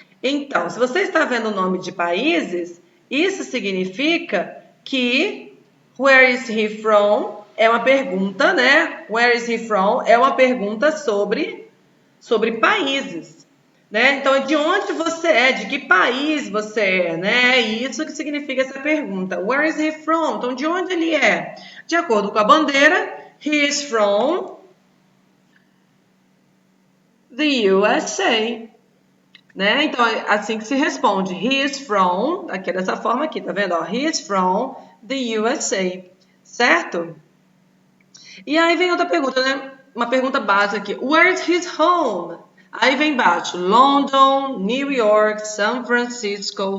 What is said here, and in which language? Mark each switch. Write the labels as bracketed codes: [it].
[pt] Então, se você está vendo o nome de países, isso significa que [en] where is he from [pt] é uma pergunta, né? [en] Where is he from [pt] é uma pergunta sobre países. Né? Então, de onde você é? De que país você é? Né? E isso que significa essa pergunta. [en] Where is he from? [pt] Então, de onde ele é? De acordo com a bandeira, [en] he is from the USA. [pt] Né? Então, é assim que se responde. [en] He is from, [pt] aqui é dessa forma aqui, tá vendo? Ó, [en] he is from the USA. [pt] Certo? E aí vem outra pergunta, né? Uma pergunta básica aqui. [en] Where is his home? [pt] Aí vem embaixo, London, New York, São Francisco.